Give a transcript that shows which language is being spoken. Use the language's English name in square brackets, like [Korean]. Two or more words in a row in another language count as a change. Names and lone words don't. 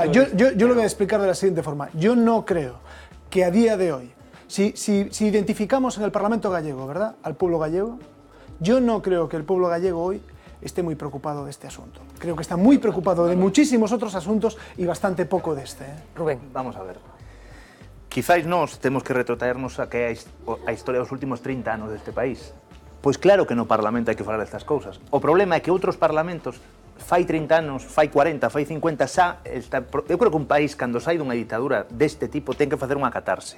[Spanish] Yo lo voy a explicar de la siguiente forma. Yo no creo que a día de hoy, si identificamos en el Parlamento gallego, ¿verdad?, al pueblo gallego, yo no creo que el pueblo gallego hoy esté muy preocupado de este asunto. Creo que está muy preocupado de muchísimos otros asuntos y bastante poco de este. Rubén. Vamos a ver. [Galician] Quizás nós temos que retrotraernos a que a historia dos últimos 30 anos deste país. Pois claro que no Parlamento hai que falar destas cousas. O problema é que outros parlamentos fai 30 anos, fai 40, fai 50, eu creo que un país, cando sai dunha ditadura deste tipo, ten que facer unha catarse.